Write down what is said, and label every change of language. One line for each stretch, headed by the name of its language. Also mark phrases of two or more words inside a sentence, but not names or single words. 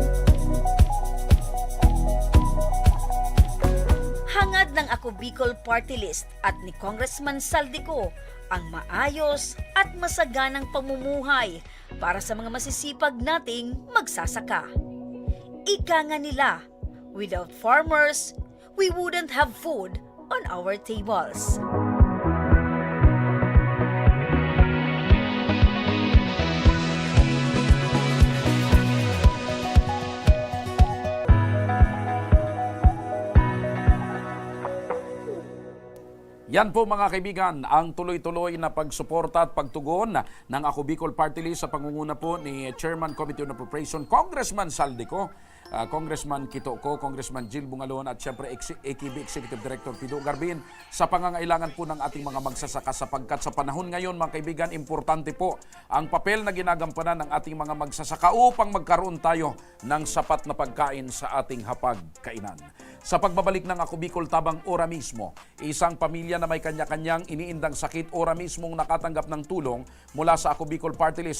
Filipino: Hangad ng Ako Bicol Party List at ni Congressman Saldico ang maayos at masaganang pamumuhay para sa mga masisipag nating magsasaka. Ika nga nila,
English: without farmers, we wouldn't have food on our tables.
Filipino: Yan po mga kaibigan, ang tuloy-tuloy na pagsuporta at pagtugon ng Ako Bicol Party List sa pangunguna po ni Chairman Committee on Appropriation, Congressman Saldico, Congressman Kito ko, Congressman Jill Bungalon at siyempre AKB Executive Director Pido Garbin sa pangangailangan po ng ating mga magsasaka sapagkat sa panahon ngayon mga kaibigan, importante po ang papel na ginagampanan ng ating mga magsasaka upang magkaroon tayo ng sapat na pagkain sa ating hapagkainan. Sa pagbabalik ng Ako Bicol Tabang ora mismo, isang pamilya na may kanya-kanyang iniindang sakit ora mismong nakatanggap ng tulong mula sa Ako Bicol Party List.